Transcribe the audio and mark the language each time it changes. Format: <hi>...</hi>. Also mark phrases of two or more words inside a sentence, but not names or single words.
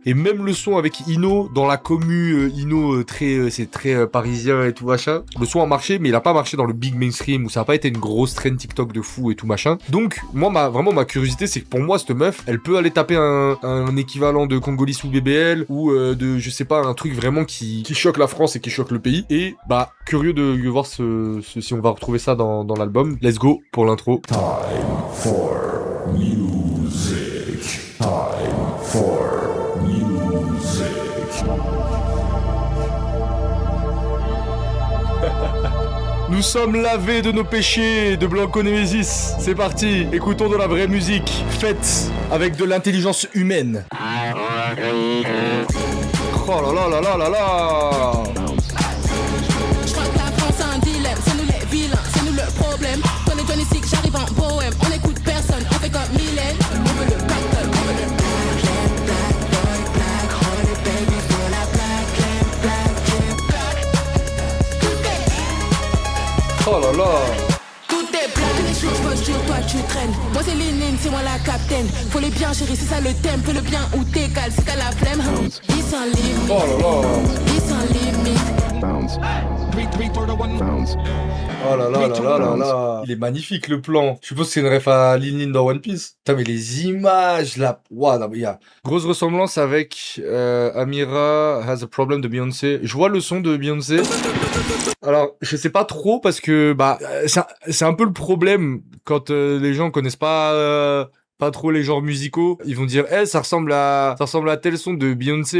<fr>Et même le son avec Ino dans la commu, Ino c'est très parisien et tout machin, le son a marché, mais il a pas marché dans le</fr> <en>big mainstream,</en> <fr>où ça a pas été une grosse trend TikTok de fou et tout machin. Donc moi ma curiosité, c'est que pour moi cette meuf, elle peut aller taper un équivalent de Congolais ou BBL, ou de je sais pas, un truc vraiment qui choque la France et qui choque le pays. Et curieux de voir si on va retrouver ça dans l'album.</fr> <en>Let's go</en> <fr>pour l'intro.</fr> <en>Time for music. Time for music.</en> <fr>Nous sommes lavés de nos péchés de Blanco Nemesis. C'est parti, écoutons de la vraie musique, faite avec de l'intelligence humaine. Oh là là là là là là. Je crois que la France a un dilemme, c'est nous les vilains, c'est nous le problème. 2026, j'arrive en bohème, on écoute personne, on fait comme Mylène. On veut le pactole, on veut le</fr> <en>black boy, black, honey baby,</en> <fr>pour la</fr> <en>black lamp.</en> <fr>Oh là là. Tout est black, les choses posture, toi tu traînes. Moi c'est Lénine, c'est moi la capitaine. Faut les bien chérie, c'est ça le thème. Fais le bien ou t'écales, c'est qu'à la flemme. Ils sont limite, Oh là là. ils sont limite. Oh là là là là là là. Il est magnifique le plan. Je suppose que c'est une ref à Lin Lin dans One Piece. Putain mais les images là. Waouh, non mais il y a grosse ressemblance avec Amira Has a Problem de Beyoncé. Je vois le son de Beyoncé. Alors, je sais pas trop parce que c'est un peu le problème quand les gens connaissent pas trop les genres musicaux, ils vont dire ça ressemble à tel son de Beyoncé.</fr>